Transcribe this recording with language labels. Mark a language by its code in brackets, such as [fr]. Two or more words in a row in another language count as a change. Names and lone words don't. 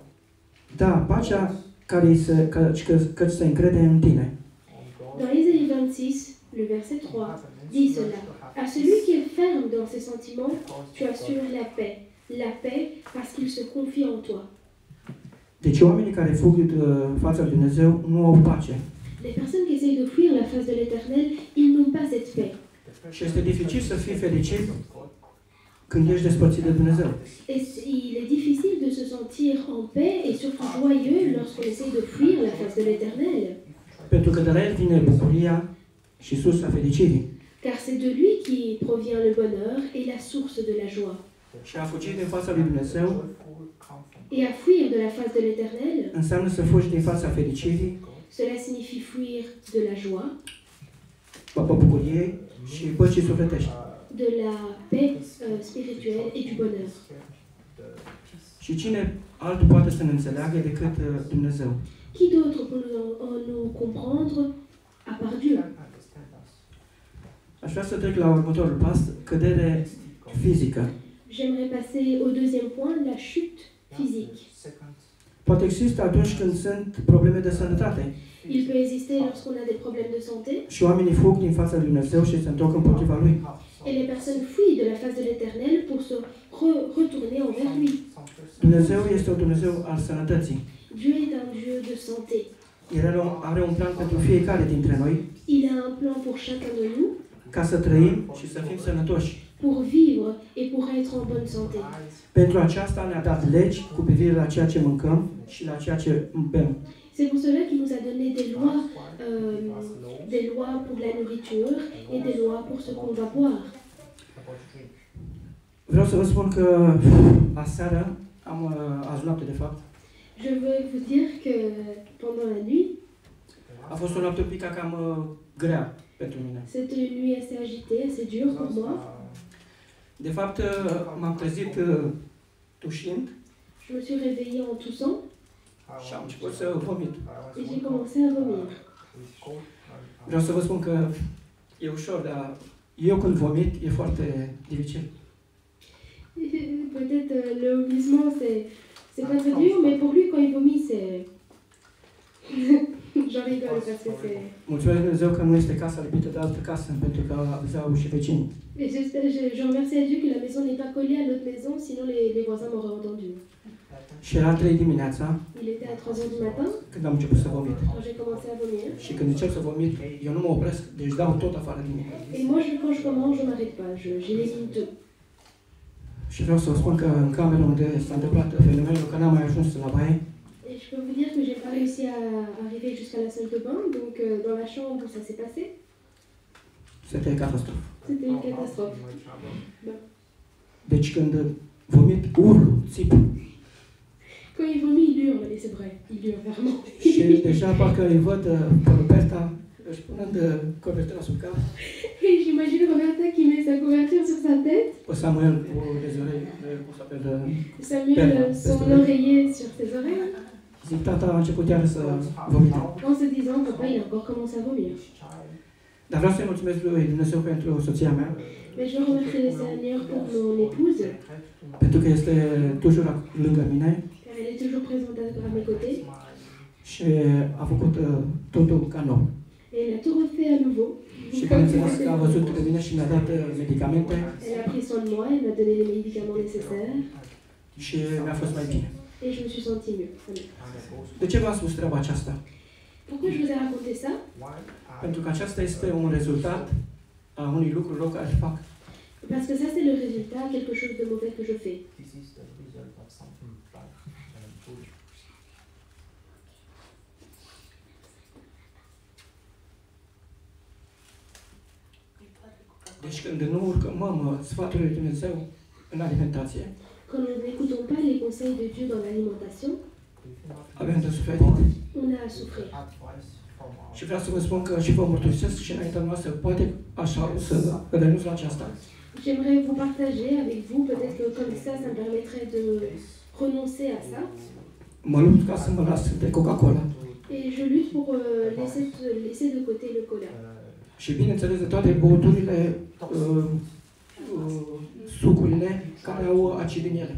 [ro] Da, pacea căci se încrede în tine. [fr] Dans Ésaïe 26, le verset 3, dit cela. À celui qui est ferme dans ses sentiments, tu assures la paix. La paix parce qu'il se confie en toi. [ro] Deci oamenii care fug de fața lui Dumnezeu nu au pace. [fr] Les personnes qui essayent de fuir la face de l'Éternel, ils n'ont pas cette paix. [ro] Și este dificil să fii fericit când ești despărțit de Dumnezeu. [fr] Et il est difficile de se sentir en paix et surtout joyeux lorsqu'on essaye de fuir la face de l'Éternel. [ro] Pentru că de la El vine bucuria și sursa fericirii. [fr] Car c'est de lui qui provient le bonheur et la source de la joie. [ro] Și a fugi din fața lui Dumnezeu [fr] Et à fuir de la face de l'Éternel, [ro] înseamnă să fugi din fața fericirii, [fr] cela signifie fuir de la joie, [ro] a bucuriei și păcii sufletești. [fr] de la paix spirituelle et du bonheur. [ro] Și cine altul poate să ne înțeleagă decât Dumnezeu? [fr] Qui d'autre peut nous comprendre à part Dieu? [ro] Aș vrea să trec la următorul pas, cădere fizică. [fr] J'aimerais passer au deuxième point, la chute physique. [ro] Poate există atunci când sunt probleme de sănătate [fr] Il peut exister lorsqu'on a des problèmes de santé [ro] și oamenii fug din fața lui Dumnezeu și se întorc împotriva Lui. [fr] et les personnes fuient de la face de l'Éternel pour se retourner envers lui. [ro] Dumnezeu este un Dumnezeu al sănătății. [fr] Dieu est un Dieu de santé. [ro] El are un plan pentru fiecare dintre noi [fr] Il a un plan pour chacun de nous [ro] ca să trăim și să fim sănătoși. [fr] pour vivre et pour être en bonne santé. [ro] Pentru aceasta ne-a dat legi cu privire la ceea ce mâncăm și la ceea ce bem. [fr] C'est pour cela qu'il nous a donné des lois pour la nourriture et des lois pour ce qu'on va boire. [ro] Vreau să vă spun că aseară, azi noapte de fapt, [fr] Je veux vous dire que pendant la nuit, [ro] a fost o noapte un pic cam grea pentru mine. [fr] c'était une nuit assez agitée, assez dure pour moi. [ro] De fapt, m-am trezit tușind [fr] Je me suis réveillée en toussant [ro] și am început să vomit. [fr] et j'ai commencé à vomir. [ro] Vreau să vă spun că e ușor, dar eu când vomit e foarte dificil. [fr] Peut-être le vomissement c'est pas très dur, mais pour lui quand il vomit c'est... J'en rigole parce que c'est... [ro] Mulțumesc Dumnezeu că nu este casa lipită de altă casă, pentru că aveau și vecinii. [fr] Et je remercie à Dieu que la maison n'est pas collée à l'autre maison, sinon les voisins m'auraient entendu. [ro] Și era 3 dimineața [fr] Il était à 3h du matin [ro] când am început să vomit. [fr] quand j'ai commencé à vomir. [ro] Și când încep să vomit, eu nu mă opresc, deci dau tot afară din mine. [fr] Et moi, quand je commence, je m'arrête pas, j'élimine tout. [ro] Și vreau să vă spun că în camera unde s-a întâmplat fenomenul, că n-am mai ajuns la baie, [fr] Et je peux vous dire que j'ai pas réussi à arriver jusqu'à la salle de bain, donc dans la chambre où ça s'est passé, c'était catastrofă. c'était une catastrophe. [ro] Deci când vomit, urlu, țip. [fr] Quand il vomit, il hurle, et c'est vrai, il hurle vraiment. [ro] Și deja parcă îi văd pe Roberta își punând cobertura sub cap, [fr] Et j'imagine Roberta qui met sa couverture sur sa tête, [ro] pe Samuel cu rezolei, cum se apelă, [fr] Samuel son oreiller sur ses oreilles, [ro] zic, tata a început iară să vomite. [fr] en se disant, papa, il a encore commencé à vomir. [ro] Dar vreau să-i mulțumesc lui Dumnezeu pentru soția mea, [fr] Mais je remercie le Seigneur pour mon épouse, [ro] pentru că este toujours lângă mine [fr] car elle est toujours présente à mes côtés, [ro] și a făcut totul ca nou. [fr] et elle a tout refait à nouveau. [ro] Și bineînțeles că a văzut de mine și mi-a dat medicamente [fr] Elle a pris soin de moi, elle m'a donné les médicaments nécessaires, [ro] și mi-a fost mai bine. [fr] et je me suis sentie mieux. Voilà. [ro] De ce v-am spus treaba aceasta? [fr] Pourquoi je vous ai raconté ça? [ro] Pentru că aceasta este un rezultat a unui lucru rău care fac. [fr] Parce que ça, c'est le résultat, quelque chose de mauvais que je fais. [ro] Deci când nu urmăm sfatul lui Dumnezeu în alimentație, [fr] Quand nous n'écoutons pas les conseils de Dieu dans l'alimentation, [ro] avem de suferit. [fr] on a à souffrir. [ro] Și vreau să vă spun că și vă mărturisesc și înaintea noastră, poate așa să renunț la aceasta. [fr] J'aimerais vous partager avec vous, peut-être que comme ça me permettrait de renoncer à ça. [ro] Mă lupt ca să mă las de Coca-Cola. [fr] Et je lutte pour laisser de côté le cola. [ro] Și bineînțeles de toate băuturile, sucurile care au acid în ele.